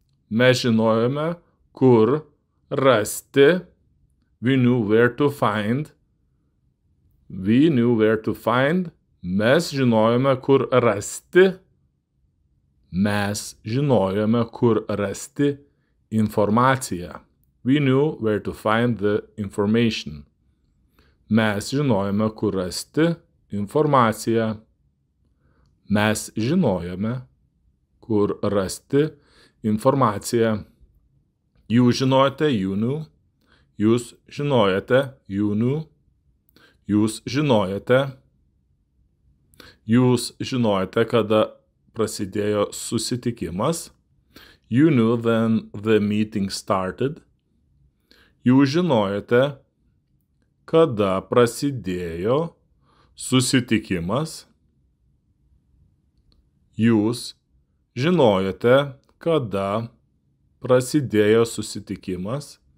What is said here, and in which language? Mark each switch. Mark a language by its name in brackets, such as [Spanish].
[Lithuanian] Mes žinojome kur rasti. [English] We knew where to find. We knew where to find. [Lithuanian] Mes žinojome kur rasti. Mes žinojome kur rasti informaciją. [English] We knew where to find the information. [Lithuanian] Mes žinojome kur rasti informaciją. Mes žinojome kur rasti informaciją. Jūs žinojote. [English] You knew. [Lithuanian] Jūs žinojote. [English] You knew. [Lithuanian] Jūs žinojote. Jūs žinojote, kada prasidėjo susitikimas. [English] You knew when the meeting started. [Lithuanian] Jūs žinojote, kada prasidėjo susitikimas. Jūs žinojote, kada prasidėjo susitikimas.